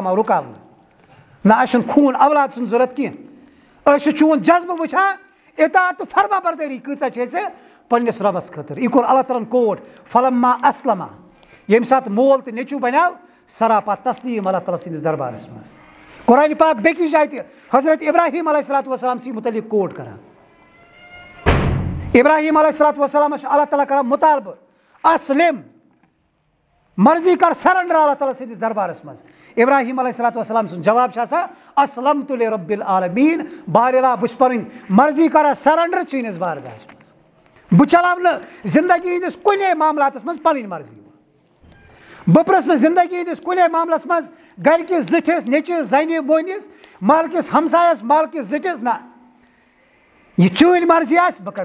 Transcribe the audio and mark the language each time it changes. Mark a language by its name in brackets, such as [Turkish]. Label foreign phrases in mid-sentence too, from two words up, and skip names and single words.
[Kashmiri] آو رُکاونہٕ نہ اَسہِ چھُنہٕ خوٗن اولاد سُنٛد ضوٚرتھ کینٛہہ أسۍ چھِ چون جذبہٕ وٕچھان اطاعت تہٕ فرما بردٲری کۭژاہ چھے ژےٚ پننِس رۄبس خٲطرٕ یہِ کوٚر اللہ تعالیٰ ہن کوٹ [Arabic] فلما اسلما [Kashmiri] ییٚمہِ ساتہٕ مول تہٕ نیٚچوٗ بنیو سراپا تسلیٖم اللہ تعالیٰ سٕنٛدِس دربارس منٛز قرآنِ پاک بیٚکِس جایہِ تہِ حضرت ابراہیٖم [Arabic] علیہ الصلوٰتُ وسلام [Kashmiri] سٕے مُتعلق کوٹ کران ابراہیٖم [Arabic] علیہ الصلوٰتُ وسلامس [Kashmiri] چھُ اللہ تعالیٰ کران مُطالبہٕ اسلم مرضی کر سرنڈر اللہ تعالیٰ سٕنٛدِس دربارس منٛز ابراہیٖم [Arabic] علیہ الصلوٰتُ وسلام [Kashmiri] سُنٛد جواب چھُ آسان [Arabic] اسلمتُ لِربِّ العالمیٖن [Kashmiri] بارِلا بہٕ چھُس پنٕنۍ مرضی کران سرنڈر چٲنِس بارگاہس منٛز بہٕ چلاو نہٕ زندگی ہٕنٛدِس کُنے معاملاتس منٛز پنٕنۍ مرضی بہٕ پرٛژھٕ نہٕ زندگی ہٕنٛدِس کُنے معاملس منٛز گرِکِس زِٹھِس نیٚچوِس زنہِ موہنِس مالکِس ہمسایس مالکِس زِٹھِس نہ یہِ چٲنۍ مرضی آسہِ بہٕ